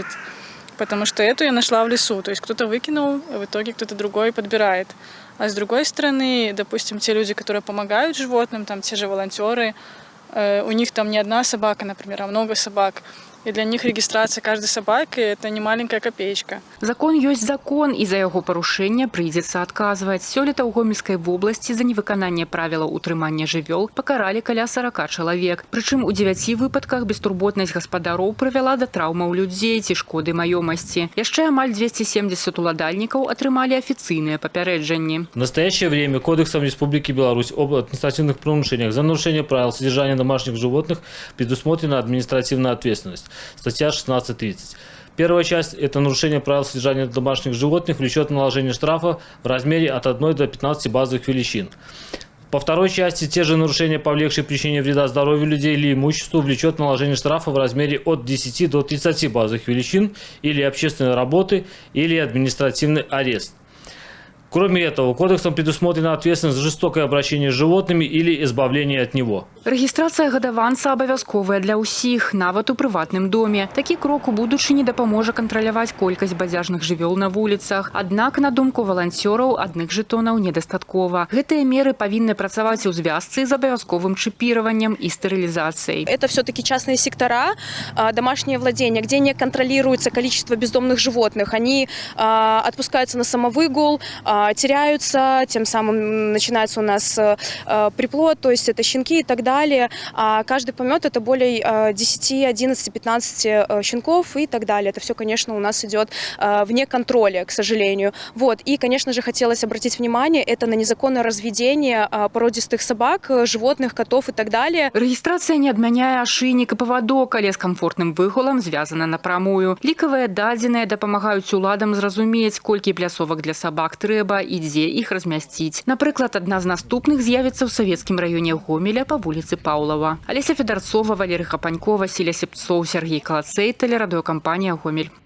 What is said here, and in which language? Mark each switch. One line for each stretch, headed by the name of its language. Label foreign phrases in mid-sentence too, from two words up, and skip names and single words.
Russian: Потому что эту я нашла в лесу. То есть кто-то выкинул, а в итоге кто-то другой подбирает. А с другой стороны, допустим, те люди, которые помогают животным, там те же волонтеры, у них там не одна собака, например, а много собак. И для них регистрация каждой собаки – это не маленькая копеечка.
Belarusian: Закон ёсць закон, і за яго парушэнне прыйдзецца адказваць. Сёлета ў Гомельскай вобласці за невыкананне правілаў утрымання жывёл пакаралі каля 40 чалавек. Прычым у 9 выпадках бестурботнасць гаспадароў прывяла да траўмаў людзей ці шкоды маёмасці. Яшчэ амаль 270 уладальнікаў атрымалі афіцыйныя папярэджанні.
Russian: В настоящее время Кодексом Республики Беларусь об административных правонарушениях за нарушение правил содержания домашних животных предусмотрена административная ответственность. Статья 16.30. Первая часть – это нарушение правил содержания домашних животных влечет наложение штрафа в размере от 1 до 15 базовых величин. По второй части те же нарушения, повлекшие причинение вреда здоровью людей или имуществу, влечет наложение штрафа в размере от 10 до 30 базовых величин или общественной работы, или административный арест. Кроме этого, кодексом предусмотрена ответственность за жестокое обращение с животными или избавление от него.
Belarusian: Рэгістрацыя гадаванца абавязковая для ўсіх, нават у прыватным доме. Такі крок у будучыні дапаможа кантраляваць колькасць бадзяжных жывёл на вуліцах. Аднак, на думку валанцёраў, адных жэтонаў недастаткова. Гэтыя меры павінны працаваць у звязцы з абавязковым
Russian: чипированием и стерилизацией. Это все-таки частные сектора, домашнее владение, где не контролируется количество бездомных животных. Они отпускаются на самовыгул, теряются, тем самым начинается у нас приплод, то есть это щенки и так далее. А каждый помет это более 10, 11, 15 щенков и так далее. Это все, конечно, у нас идет вне контроля, к сожалению. Вот. И, конечно же, хотелось обратить внимание это на незаконное разведение породистых собак, животных, котов и так далее.
Belarusian: Регистрация не адмяняе ашыйнік і павадок, але з комфортным выгулам звязана напрамую. Лікавыя дадзеныя дапамагаюць уладам зразумець, колькі плясовак для сабак трэба, трэба і дзе іх размясціць. Напрыклад, адна з наступных з'явіцца ў савецкім раёне Гомеля па вуліцы Паўлава. Алеся Федарцова, Валерий Хапанько, Василий Сепцов, Сергей Калацей, тэлерадыёкампанія «Гомель».